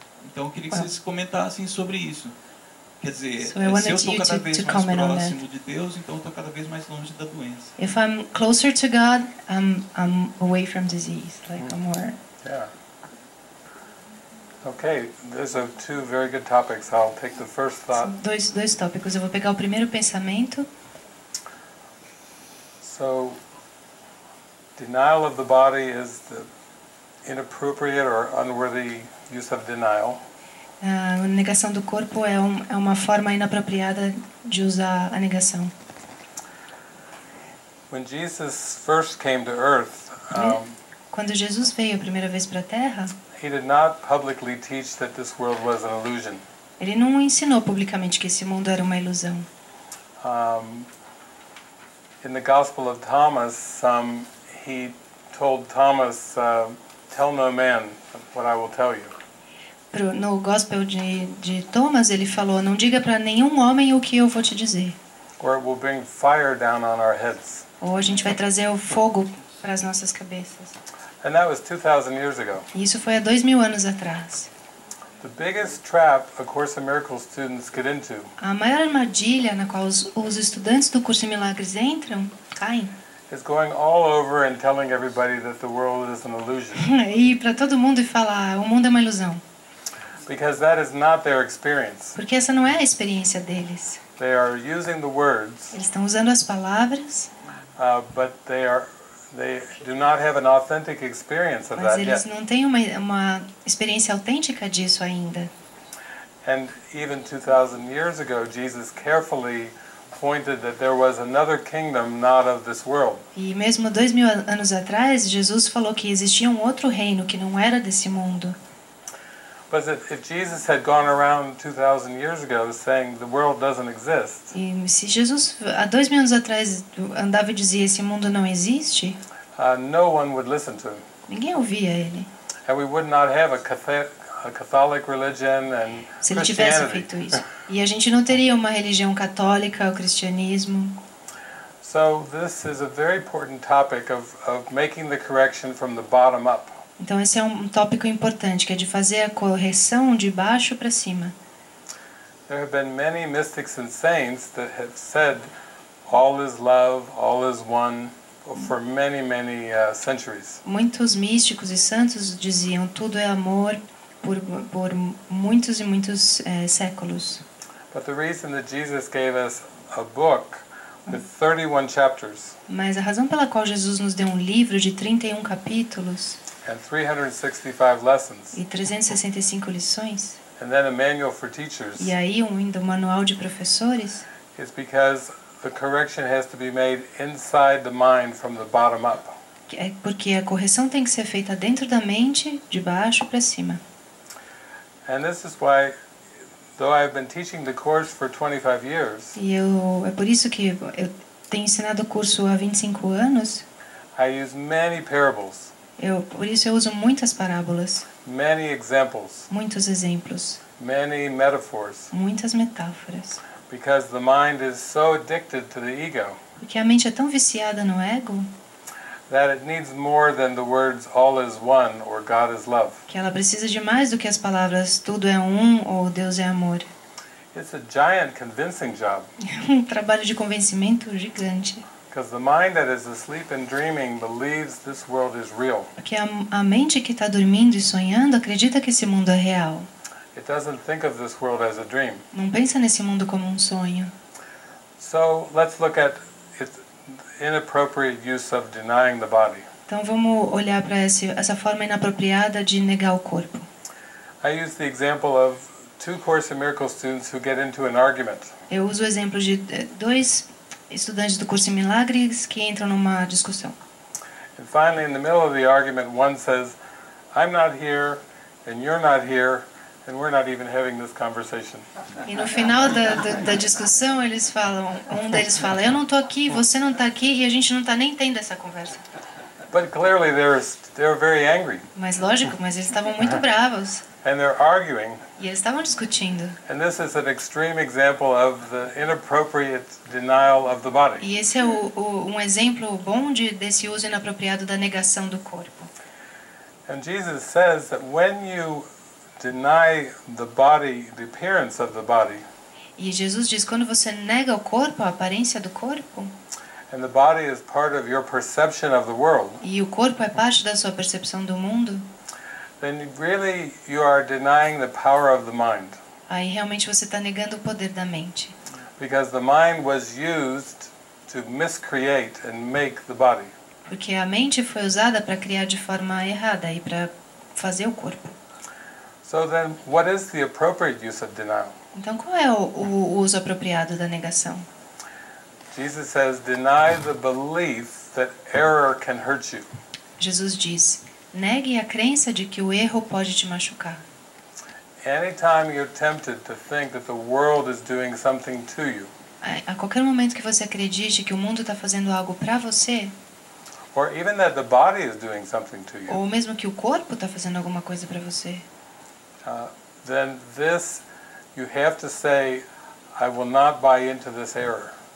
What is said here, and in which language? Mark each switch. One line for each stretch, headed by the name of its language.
Portuguese: Então eu queria que vocês comentassem sobre isso. Quer dizer,
English: so
Portuguese: se eu estou cada vez mais próximo de Deus, então eu estou cada vez mais longe da doença.
English: If I'm closer to God, I'm away from disease, like I'm more. Yeah. Okay, those are two very good topics. I'll take the first thought.
Portuguese: Dois tópicos. Eu vou pegar o primeiro pensamento.
English: So, denial of the body is the inappropriate or unworthy use of denial.
Portuguese: A negação do corpo é uma forma inapropriada de usar a negação.
English: When Jesus first came to earth,
Portuguese: quando Jesus veio a primeira vez para a Terra,
English: he did not publicly teach that this world was an illusion.
Portuguese: Ele não ensinou publicamente que esse mundo era uma ilusão.
English: In the Gospel of Thomas, he told Thomas, "Tell no man what I will tell you."
Portuguese: No Gospel de Thomas, ele falou: "Não diga para nenhum homem o que eu vou te dizer."
English: Or it will bring fire down on our heads.
Portuguese: Ou a gente vai trazer o fogo para as nossas cabeças.
English: And that was 2,000 years ago.
Portuguese: E isso foi há 2000 anos atrás.
English: The biggest trap A Course in Miracles students get into
Portuguese: A maior armadilha na qual os estudantes do curso em Milagres caem,
English: is going all over and telling everybody that the world is an illusion.
Portuguese: é ir para todo mundo e falar, o mundo é uma ilusão.
English: Because that is not their experience.
Portuguese: Porque essa não é a experiência deles.
English: They are using the words,
Portuguese: Eles estão usando as palavras,
English: but they do not have an authentic experience of
Portuguese: mas
English: that
Portuguese: eles
English: yet.
Portuguese: não têm uma experiência autêntica disso ainda.
English: And even 2,000 years ago, Jesus carefully pointed that there was another kingdom not of this world.
Portuguese: E mesmo 2000 anos atrás, Jesus falou que existia um outro reino que não era desse mundo.
English: But if Jesus had gone around 2,000 years ago saying the world doesn't exist,
Portuguese: E se Jesus, há 2000 anos atrás, andava e dizia esse mundo não existe,
English: no one would listen to him.
Portuguese: ninguém ouvia ele.
English: And we would not have a Catholic religion and
Portuguese: Se ele tivesse
English: Christianity.
Portuguese: feito isso. E a gente não teria uma religião católica, o cristianismo.
English: So this is a very important topic of making the correction from the bottom up.
Portuguese: Então esse é um tópico importante, que é de fazer a correção de baixo para cima.
English: There have been many mystics and saints that have said all is love, all is one for many, many centuries.
Portuguese: Muitos místicos e santos diziam tudo é amor por muitos e muitos séculos.
English: But the reason that Jesus gave us a book with 31 chapters
Portuguese: Mas a razão pela qual Jesus nos deu um livro de 31 capítulos
English: and 365 lessons,
Portuguese: e 365 lições,
English: and then a manual for teachers,
Portuguese: e aí ainda um manual de professores,
English: is because the correction has to be made inside the mind from the bottom up.
Portuguese: é porque a correção tem que ser feita dentro da mente, de baixo para cima.
English: And this is why, though I've been teaching the course for 25 years,
Portuguese: E é por isso que eu tenho ensinado o curso há 25 anos,
English: I use many parables,
Portuguese: por isso eu uso muitas parábolas,
English: many examples,
Portuguese: muitos exemplos,
English: many metaphors,
Portuguese: muitas metáforas.
English: because the mind is so addicted to the ego
Portuguese: Porque a mente é tão viciada no ego
English: that it needs more than the words all is one or God is love.
Portuguese: que ela precisa de mais do que as palavras tudo é um ou Deus é amor.
English: It's a giant convincing job,
Portuguese: É um trabalho de convencimento gigante.
English: because the mind that is asleep and dreaming believes this world is real.
Portuguese: Porque a mente que está dormindo e sonhando acredita que esse mundo é real.
English: It doesn't think of this world as a dream.
Portuguese: Não pensa nesse mundo como um sonho.
English: So let's look at its inappropriate use of denying the body.
Portuguese: Então vamos olhar para essa forma inapropriada de negar o corpo.
English: I use the example of 2 Course in Miracles students who get into an argument.
Portuguese: Eu uso o exemplo de dois estudantes do curso em Milagres que entram numa discussão.
English: And finally, in the middle of the argument, one says, I'm not here, and you're not here, and we're not even having this conversation.
Portuguese: E no final da discussão um deles fala, eu não estou aqui, você não está aqui e a gente não está nem tendo essa conversa.
English: But clearly they're very angry,
Portuguese: Mas lógico, mas eles estavam muito bravos
English: and they're arguing.
Portuguese: e eles estavam discutindo.
English: And this is an extreme example of the inappropriate denial of the body.
Portuguese: E esse é um exemplo bom desse uso inapropriado da negação do corpo.
English: And Jesus says that when you deny the body, the appearance of the body,
Portuguese: E Jesus diz, quando você nega o corpo, a aparência do corpo,
English: and the body is part of your perception of the world,
Portuguese: e o corpo é parte da sua percepção do mundo,
English: then really you are denying the power of the mind.
Portuguese: aí realmente você está negando o poder da mente.
English: Because the mind was used to miscreate and make the body.
Portuguese: Porque a mente foi usada para criar de forma errada e para fazer o corpo.
English: So then, what is the appropriate use of denial?
Portuguese: Então, qual é o uso apropriado da negação?
English: Jesus says, deny the belief that error can hurt you.
Portuguese: Jesus diz, negue a crença de que o erro pode te machucar.
English: Anytime you're tempted to think that the world is doing something to you,
Portuguese: A qualquer momento que você acredite que o mundo está fazendo algo para você,
English: or even that the body is doing something to you,
Portuguese: ou mesmo que o corpo está fazendo alguma coisa para você,
English: then this, you have to say, I will not buy into this error.